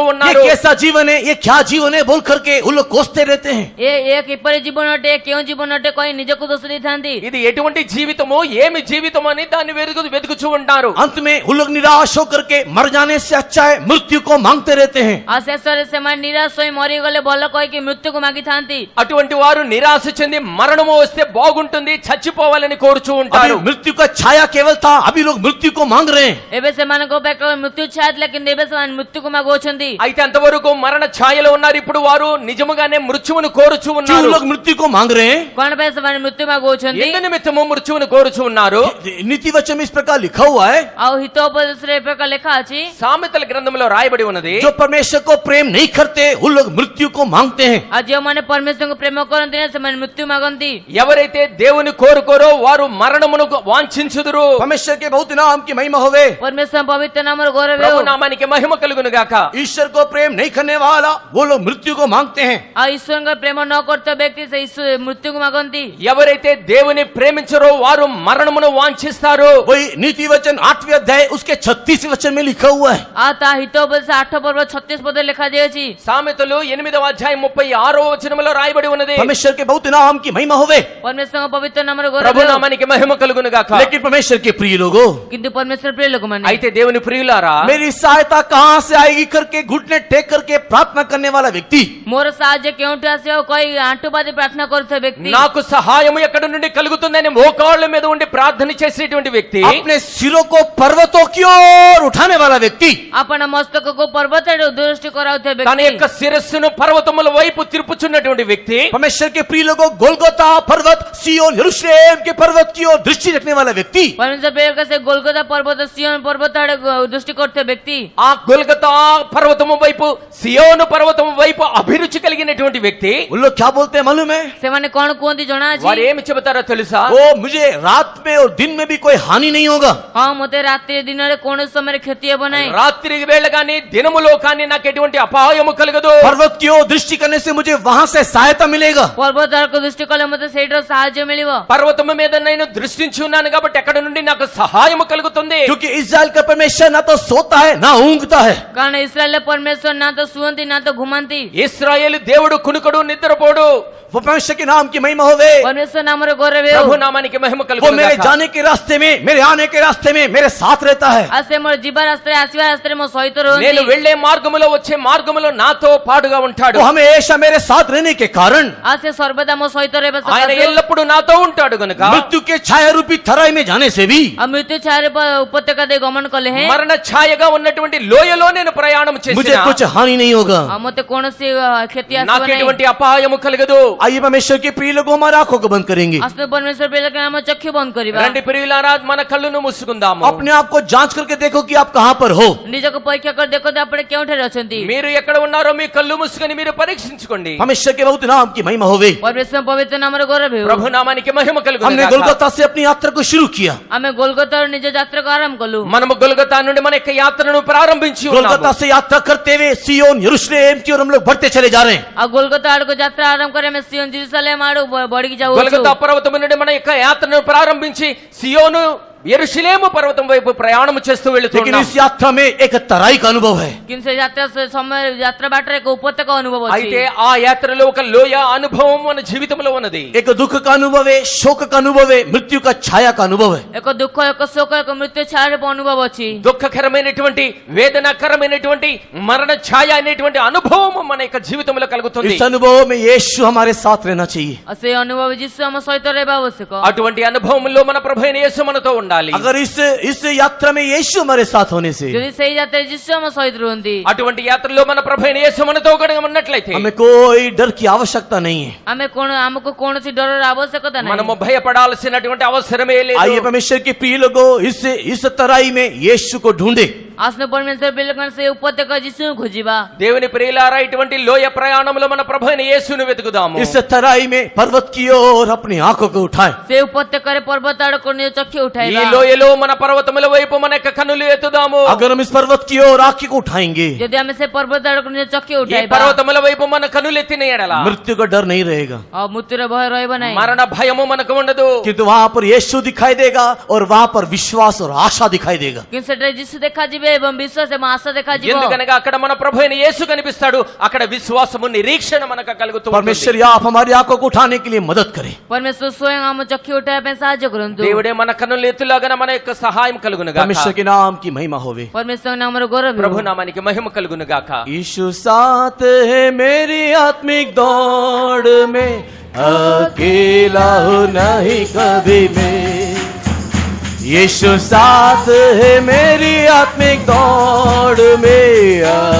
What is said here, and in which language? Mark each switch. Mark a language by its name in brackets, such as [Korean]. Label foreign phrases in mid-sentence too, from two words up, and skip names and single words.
[Hindi] ये [Telugu] ఉన్నారు [Hindi] कैसा जीवन है, ये क्या जीवन है बोल करके उन लोग कोसते रहते हैं। [Odia] ଏ କିପରି ଜୀବନ ଅଟେ କେଉଁ ଜୀବନ ଅଟେ କହି ନିଜକୁ ଦୋଷ ଦେଇଥାନ୍ତି [Telugu] ఇది ఎటువంటి జీవితము ఏమి జీవితము అని దాన్ని వెతుకుతూ ఉంటారు [Hindi] अंत में उन लोग निराश होकर के मर जाने से अच्छा है मृत्यु को मांगते रहते हैं। [Odia] ଆଉ ଶେଷରେ ସେମାନେ ନିରାଶ ହୋଇ ମରିଗଲେ ଭଲ କହିକି ମୃତ୍ୟୁକୁ ମାଗିଥାନ୍ତି [Telugu] అటువంటి వారు నిరాశ చెంది మరణము వస్తే బాగుంటుంది చచ్చిపోవాలని కోరుచూ [Hindi] अभी [Telugu] ఉంటారు [Hindi] मृत्यु का छाया केवल था, अभी लोग मृत्यु को मांग रहे हैं। [Odia] ଏବେ ସେମାନଙ୍କ ପାଇଁ କେବଳ ମୃତ୍ୟୁ ଛାୟା ଥିଲା କିନ୍ତୁ ଏବେ ସେମାନେ ମୃତ୍ୟୁକୁ ମାଗୁଛନ୍ତି [Telugu] అయితే అంతవరకు మరణ ఛాయలో ఉన్నారు ఇప్పుడు వారు నిజముగానే మృత్యువును కోరుచూ [Hindi] क्यों [Telugu] ఉన్నారు [Hindi] लोग मृत्यु को मांग रहे हैं? [Odia] କଣ ପାଇଁ ସେମାନେ ମୃତ୍ୟୁ ମାଗୁଛନ୍ତି [Telugu] ఎందు నిమిత్తము మృత్యువును కోరుచూ ఉన్నారు [Hindi] नीति वचन में इस प्रकार लिखा हुआ है, [Odia] ଆଉ ହିତోపదేశରେ ଏ ପ୍ରକାର ଲେଖା ଅଛି [Telugu] సామెతల గ్రంథంలో రాయబడి ఉన్నది [Hindi] जो परमेश्वर को प्रेम नहीं करते उन लोग मृत्यु को मांगते हैं। [Odia] ଆଉ ଯେଉଁମାନେ ପରମେଶ୍ୱରଙ୍କୁ ପ୍ରେମ କରନ୍ତି ନା ସେମାନେ ମୃତ୍ୟୁ ମାଗନ୍ତି [Telugu] ఎవరైతే దేవుని కోరుకోరో వారు మరణమును వాంఛించుదురు [Hindi] परमेश्वर के बहुत नाम की महिमा होवे। [Odia] ପରମେଶ୍ୱର ପବିତ୍ର ନାମର ଗୌରବ [Telugu] ప్రభు [Odia] ହେଉ। [Telugu] నామానికి మహిమ కలుగును గాక [Hindi] ईश्वर को प्रेम नहीं करने वाला वो लोग मृत्यु को मांगते हैं। [Odia] ଆଉ ଈଶ୍ୱରଙ୍କ ପ୍ରେମ ନ କରୁଥିବା ବ୍ୟକ୍ତି ସେ ମୃତ୍ୟୁକୁ ମାଗନ୍ତି [Telugu] ఎవరైతే దేవుని ప్రేమించరో వారు మరణమును వాంఛిస్తారు [Hindi] वही नीति वचन 8वें अध्याय उसके 36वें वचन में लिखा हुआ है। [Odia] ଆଉ ତା ହିତୋପଦେଶ 8 ପର୍ବ 36 ପଦରେ ଲେଖାଯାଇଛି [Telugu] సామెతలు 8వ అధ్యాయం 36వ వచనములో రాయబడి ఉన్నది [Hindi] परमेश्वर के बहुत नाम की महिमा होवे, [Odia] ପରମେଶ୍ୱରଙ୍କ ପବିତ୍ର నామର ଗୌରବ [Telugu] ప్రభు [Odia] ହେଉ। [Telugu] నామానికి మహిమ కలుగును గాక [Hindi] लेकिन परमेश्वर के प्रिय लोगों, [Odia] କିନ୍ତୁ ପରମେଶ୍ୱର ପ୍ରିୟ ଲୋକମାନେ [Telugu] అయితే దేవుని ప్రియులారా [Hindi] मेरी सहायता कहाँ से आएगी करके घुटने टेक करके प्रार्थना करने वाला व्यक्ति, [Odia] ମୋର साहाଯ୍य କେଉଁଠୁ ଆସିବ କହି ଆଣ୍ଠୁବାଦି ପ୍ରାର୍ଥନା କରୁଥିବା ବ୍ୟକ୍ତି [Telugu] నాకు సహాయము ఎక్కడి నుండి కలుగుతుందని మోకాళ్ళ మీద ఉండి ప్రార్థన చేసేటువంటి వ్యక్తి [Hindi] अपने सिरों को पर्वतों की ओर उठाने वाला व्यक्ति, [Odia] ଆପଣ ମସ୍ତକକୁ ପର୍ବତ ଆଡକୁ ଦୃଷ୍ଟି କରାଉଥିବା [Telugu] తన [Odia] ବ୍ୟକ୍తి [Telugu] యొక్క శిరస్సును పర్వతముల వైపు తిరుపుచున్నటువంటి వ్యక్తి [Hindi] परमेश्वर के प्रिय लोगों गोलगोता पर्वत, सियोन यरूशलेम के पर्वत की ओर दृष्टि रखने वाला व्यक्ति, [Odia] ପରମେଶ୍ୱର ପ୍ରିୟ ସେ ଗୋଲଗୋତା ପର୍ବତ ସିଓନ ପର୍ବତ ଆଡକୁ ଦୃଷ୍ଟି କରୁଥିବା ବ୍ୟକ୍ତି [Telugu] ఆ గొల్గతా పర్వతము వైపు సియోను పర్వతము వైపు అభిరుచి కలిగినటువంటి వ్యక్తి [Hindi] उन लोग क्या बोलते हैं मालूम है? [Odia] ସେମାନେ କଣ କୁହନ୍ତି ଜଣା ଅଛି [Telugu] వారు ఏమి చెబుతారో తెలుసా [Hindi] वो मुझे रात में और दिन में भी कोई हानि नहीं होगा। [Odia] ହଁ ମତେ ରାତିରେ ଦିନରେ କୌଣସି ସମୟରେ କ୍ଷତି ହେବ ନାହିଁ [Telugu] రాత్రి వేళ గాని దినములో కానీ నాకు ఎటువంటి అపాయము కలగదు [Hindi] पर्वत की ओर दृष्टि करने से मुझे वहां से सहायता मिलेगा। [Odia] ପର୍ବତ ଆଡକୁ ଦୃଷ୍ଟି କଲେ ମତେ ସେଇଠାରୁ ସାହାଯ୍ୟ ମିଳିବ [Telugu] పర్వతము మీద నేను దృష్టించి ఉన్నాను కాబట్టి ఎక్కడ నుండి నాకు సహాయము కలుగుతుంది [Hindi] क्योंकि इस्राएल का परमेश्वर ना तो सोता है ना ऊँगता है। [Odia] କାରଣ ଇସ୍ରାଏଲ ପରମେଶ୍ୱର ନା ତ ଶୁଅନ୍ତି ନା ତ ଘୁମାନ୍ତି [Telugu] ఇశ్రాయేలు దేవుడు కునుకడు నిద్రపోడు [Hindi] वो परमेश्वर के नाम की महिमा होवे। [Odia] ପରମେଶ୍ୱର ନାମର ଗୌରବ [Telugu] ప్రభు [Odia] ହେଉ [Telugu] నామానికి మహిమ [Hindi] वो [Telugu] కలుగును [Hindi] मेरे [Telugu] గాక. [Hindi] जाने के रास्ते में, मेरे आने के रास्ते में मेरे साथ रहता है। [Odia] ଆଉ ସେ ମୋର ଯିବା ରାସ୍ତାରେ ଆସିବା ରାସ୍ତାରେ ମୋ ସହିତ [Telugu] నేను [Odia] ରୁହନ୍ତି [Telugu] వెళ్లే మార్గములో వచ్చే మార్గములో నాతో పాటుగా ఉంటాడు [Hindi] वो हमेशा मेरे साथ रहने के कारण [Odia] ଆଉ ସେ ସର୍ବଦା ମୋ ସହିତ ରହିବା [Telugu] ఆయన [Odia] ସକାଶେ [Telugu] ఎల్లప్పుడూ నాతో ఉంటాడు గనుక [Hindi] मृत्यु के छाया रूपी थराई में जाने से भी [Odia] ଆଉ ମୃତ୍ୟୁ ଛାୟାରେ ଉପତ୍ୟକା ଦେଇ ଗମନ କଲେ ହେଁ [Telugu] మరణ ఛాయగా ఉన్నటువంటి లోయలో నేను ప్రయాణం [Hindi] मुझे [Telugu] చేసిన [Hindi] कुछ हानि नहीं होगा। [Odia] ମୋତେ କୌଣସି କ୍ଷତି ଆସିବ [Telugu] నాకు [Odia] ନାହିଁ। [Telugu] ఎటువంటి అపాయము కలగదు. [Hindi] आइए परमेश्वर के प्रिय लोगों हमारे आंखों को बंद करेंगे, [Odia] ଆସନ୍ତୁ ପରମେଶ୍ୱର ପିଲାମାନେ ଆମ ଚକ୍ଷୁ ବନ୍ଦ କରିବା। [Telugu] రండి ప్రియులారా, మన కళ్ళును మూసుకుందాము. [Hindi] अपने आप को जांच करके देखो कि आप कहां पर हो। [Odia] ନିଜକୁ ପରୀକ୍ଷା କରି ଦେଖନ୍ତୁ ଆପଣ କେଉଁଠାରେ ଅଛନ୍ତି। [Telugu] మీరు ఎక్కడ ఉన్నారో మీ కళ్ళు మూసుకొని మీరు పరీక్షించుకోండి. [Hindi] परमेश्वर के बहुत नाम की महिमा होवे। [Odia] ପରମେଶ୍ୱର ପବିତ୍ର ନାମର ଗୌରବ ହେଉ। [Telugu] ప్రభు నామానికి మహిమ కలుగును [Hindi] हमने [Telugu] గాక. [Hindi] गोलगोता से अपनी यात्रा को शुरू किया। [Odia] ଆମେ ଗୋଲଗତାରୁ ନିଜ ଯାତ୍ରାକୁ ଆରମ୍ଭ କଲୁ। [Telugu] మనము గొల్గొతా నుండి మన యొక్క యాత్రను ప్రారంభించి [Hindi] गोलगोता [Telugu] ఉన్నాము. [Hindi] से यात्रा करते हुए सियोन यरूशलेम की ओर हम लोग बढ़ते चले जा रहे हैं। [Odia] ଆଉ ଗୋଲଗତା ଆଡକୁ ଯାତ୍ରା ଆରମ୍ଭ କରି ଆମେ ସିଓନ ଜେରୁସାଲେମ ଆଡକୁ ବଢିକି ଯାଉଛୁ। [Telugu] గొల్గొతా పర్వతం నుండి మన యొక్క యాత్రను ప్రారంభించి సియోను యెరూషలేము పర్వతం వైపు ప్రయాణం చేస్తూ [Hindi] लेकिन [Telugu] వెళుతున్నాం. [Hindi] इस यात्रा में एक तराई का अनुभव है। [Odia] କିନ୍ତୁ ସେ ଯାତ୍ରା ସମୟ ଯାତ୍ରା ବାଟରେ ଏକ ଉପତ୍ୟକା ଅନୁଭବ ଅଛି। [Telugu] అయితే ఆ యాత్రలో ఒక లోయ అనుభవం మన జీవితంలో ఉన్నది. [Hindi] एक दुख का अनुभव है, शोक का अनुभव है, मृत्यु का छाया का अनुभव है। [Odia] ଏକ ଦୁଃଖ ଏକ ଶୋକ ଏକ ମୃତ୍ୟୁ ଛାୟା ଅନୁଭବ ଅଛି। [Telugu] దుఃఖకరమైనటువంటి వేదనాకరమైనటువంటి మరణ ఛాయ అనేటువంటి అనుభవం మన యొక్క జీవితంలో కలుగుతుంది. [Hindi] इस अनुभव में यीशु हमारे साथ रहना चाहिए। [Odia] ଆଉ ସେ ଅନୁଭବ ଯୀଶୁ ଆମ ସହିତ ରହିବା ଆବଶ୍ୟକ। [Telugu] అటువంటి అనుభవంలో మన ప్రభువైన యేసు మనతో ఉండాలి. [Hindi] अगर इस यात्रा में यीशु हमारे साथ होने से [Odia] ଯଦି ସେଇ ଯାତ୍ରାରେ ଯୀଶୁ ଆମ ସହିତ ରୁହନ୍ତି, [Telugu] అటువంటి యాత్రలో మన ప్రభువైన యేసు మనతో కూడా ఉన్నట్లయితే [Hindi] हमें कोई डर की आवश्यकता नहीं है। [Odia] ଆମକୁ କୌଣସି ଡରର ଆବଶ୍ୟକତା ନାହିଁ। [Telugu] మనము భయపడాల్సినటువంటి అవసరమే లేదు. [Hindi] आइए परमेश्वर के प्रिय लोगों, इस तराई में यीशु को ढूंढे। [Odia] ଆସନ୍ତୁ ପରମେଶ୍ୱର ପିଲାମାନେ ସେ ଉପତ୍ୟକା ଯୀଶୁଙ୍କୁ ଖୋଜିବା। [Telugu] దేవుని ప్రియులారా, ఇటువంటి లోయ ప్రయాణంలో మన ప్రభువైన యేసును వెతుకుదాము. [Hindi] इस तराई में पर्वत की ओर अपनी आंखों को उठाए। [Odia] ସେ ଉପତ୍ୟକାରେ పର୍ବତ ଆଡକୁ ନିଜ ଚକ୍ଷୁ [Telugu] ఈ [Odia] ଉଠାଇବା। [Telugu] లోయలో మన పర్వతముల వైపు మన యొక్క కన్నులు ఎత్తుదాము. [Hindi] अगर हम इस पर्वत की ओर आंखें को उठाएंगे, [Odia] ଯଦି ଆମେ ସେ ପର୍ବତ ଆଡକୁ ନିଜ ଚକ୍ଷୁ [Telugu] ఈ [Odia] ଉଠାଇବା, [Telugu] పర్వతముల వైపు మన కన్నులు ఎత్తిన ఎడల [Hindi] मृत्यु का डर नहीं रहेगा, [Odia] ଆଉ ମୃତ୍ୟୁର ଭୟ ରହିବ ନାହିଁ। [Telugu] మరణ భయము మనకు ఉండదు. [Hindi] किंतु वहां पर यीशु दिखाई देगा और वहां पर विश्वास और आशा दिखाई देगा। [Odia] କିନ୍ତୁ ସେଠାରେ ଯୀଶୁ ଦେଖାଯିବେ ଏବଂ ବିଶ୍ୱାସ ଏବଂ ଆଶା ଦେଖାଯିବ। [Telugu] ఎందుకనగా అక్కడ మన ప్రభువైన యేసు కనిపిస్తాడు. అక్కడ విశ్వాసము నిరీక్షణ మనకు కలుగుతూ ఉంటుంది. [Hindi] परमेश्वर आप हमारी आंखों को उठाने के लिए मदद करें। [Odia] ପରମେଶ୍ୱର ସ୍ୱୟଂ ଆମ ଚକ୍ଷୁ ଉଠାଇବା ପାଇଁ ସାହାଯ୍ୟ କରନ୍ତୁ। [Telugu] దేవుడే మన కన్నులు ఎత్తులాగా మన యొక్క సహాయం కలుగును గాక. [Hindi] परमेश्वर के नाम की महिमा होवे। [Odia] ପରମେଶ୍ୱର ନାମର ଗୌରବ ହେଉ। [Telugu] ప్రభు నామానికి మహిమ కలుగును గాక. [Hindi] यीशु साथ है मेरी आत्मिक दौड़ में, अकेला हूँ नहीं कभी मैं। यीशु साथ है मेरी आत्मिक दौड़ में।